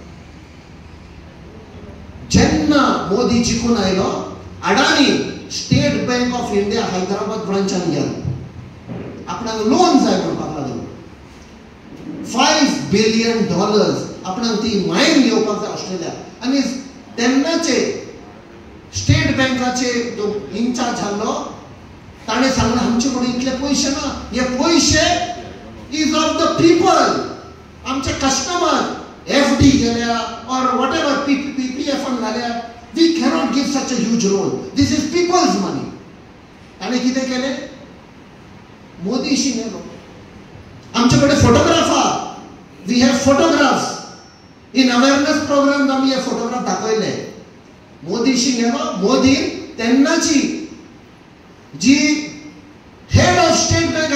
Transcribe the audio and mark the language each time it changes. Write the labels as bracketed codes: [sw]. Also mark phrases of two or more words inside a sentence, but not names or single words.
[kok] जेन्ना मोदी जिखून आयलो अडानी स्टेट बँक ऑफ इंडिया हैदराबाद ब्रांचान गेलो आपणाक लोन जाय म्हणपाक लागलो $5 बिलियन आपणाक ती मायन घेवपाक जाय ऑस्ट्रेलिया आनी तेन्नाचे स्टेट बँकाचे जो इन्चार्ज आसलो ताणे सांगलें आमचे कडेन इतले पयशे ना हे [en] पयशे is of the people [kok] आमचे कस्टमर FD गेल्या [en] और what ever PPF घाल्या we can't give such a huge loan this is people's money [kok] ताणे कितें केलें मोदीशी गेलो आमचे कडेन फोटोग्राफ आहा [en] we have photographs in awareness programme [kok] आमी हे फोटोग्राफ दाखयले मोदीशी गेलो मोदी तेन्नाची जी [en] head of State Bank